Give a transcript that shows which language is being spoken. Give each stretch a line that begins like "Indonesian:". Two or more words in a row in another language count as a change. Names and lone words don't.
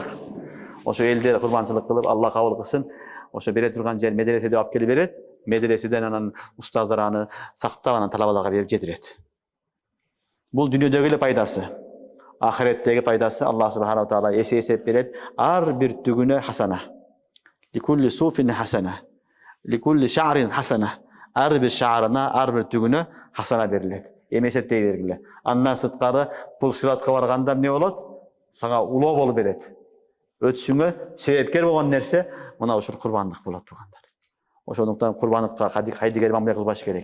Kyrgyz: Ошо элдер курбанчылык кылып, Алла кабыл кылсын. Ошо бере турган жер медреседе алып келип берет. Медреседен анан устаздар аны сактап, анан талабаларга берип жетирет. Бул дүйнөдөгү эле пайдасы. Ахиреттеги пайдасы
Arabic: الله سبحانه وتعالى
Kyrgyz: эсеп берет. Ар бир түгүнө хасана.
Arabic: لكل صوف حسنة. لكل شعر حسنة.
Kyrgyz: Ар бир шаарына, ар бир түгүнө хасана берилет. Эми эсептей бергиле. Андан сырткары бул сыратка барганда эмне болот? Сага улоо болуп берет. Өтүшүңө себепкер болгон нерсе мына ушул курбандык болот тугандар. Ошондуктан курбандыкка кайдыгер мамиле кылбаш керек.